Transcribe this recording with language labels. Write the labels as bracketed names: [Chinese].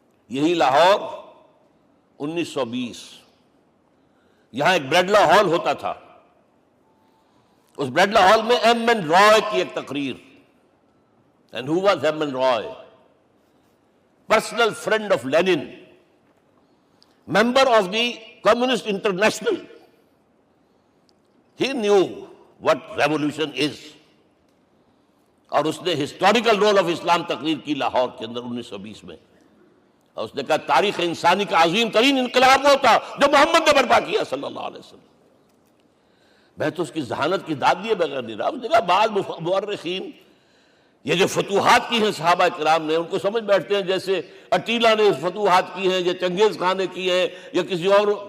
[Urdu] یہی لاہور 1920، یہاں ایک بریڈلا ہال ہوتا تھا. اس بریڈلا ہال میں ایم این رائے کی ایک تقریر. [English] And who was M N Roy? Personal friend of Lenin, member of the Communist International. He knew what revolution is. [Urdu] اور اس نے [English] historical role of Islam [Urdu] تقریر کی لاہور کے اندر 1920 میں. اور اس نے کہا تاریخ انسانی کا عظیم ترین انقلاب وہ تھا جو محمد نے برپا کیا صلی اللہ علیہ وسلم. میں تو اس کی ذہانت کی داد دیے بغیر نہیں رہا. اس نے کہا بعض مورخین یہ جو فتوحات کی ہیں صحابہ کرام نے، ان کو سمجھ بیٹھتے ہیں جیسے اٹیلا نے فتوحات کی ہیں یا چنگیز خان نے کی ہے یا کسی اور.